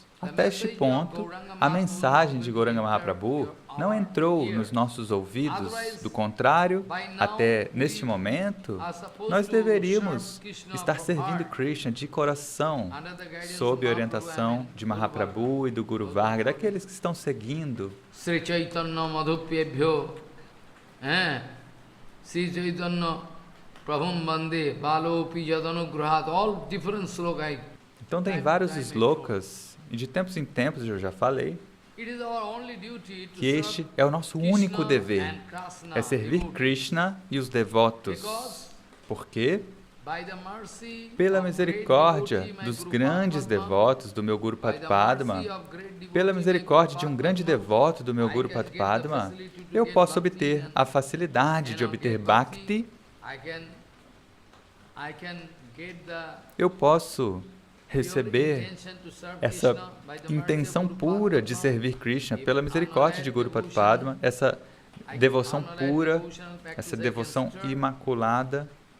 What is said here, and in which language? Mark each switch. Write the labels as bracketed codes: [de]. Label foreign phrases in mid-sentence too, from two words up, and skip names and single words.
[pt] Até este ponto, a mensagem de Gauranga Mahaprabhu não entrou nos nossos ouvidos. Do contrário, até neste momento, nós deveríamos estar servindo Krishna de coração, sob a orientação de Mahaprabhu e do Guru Varga, daqueles que estão seguindo. [sa] श्री चैतन्य मधुप्येभ्यो, श्री चैतन्य प्रभुं वन्दे, बालोऽपि यदनुग्रहात्, [en] all different slokas. [pt] Então tem vários slokas, e de tempos em tempos, eu já falei, que este é o nosso único dever, é servir Krishna e os devotos. Por quê? Pela misericórdia dos grandes devotos do meu Guru Padma, pela misericórdia de um grande devoto do meu Guru Padma, eu posso obter a facilidade de obter Bhakti, eu posso receber essa intenção pura de servir Krishna pela misericórdia de Guru Padma, essa devoção pura, essa devoção imaculada.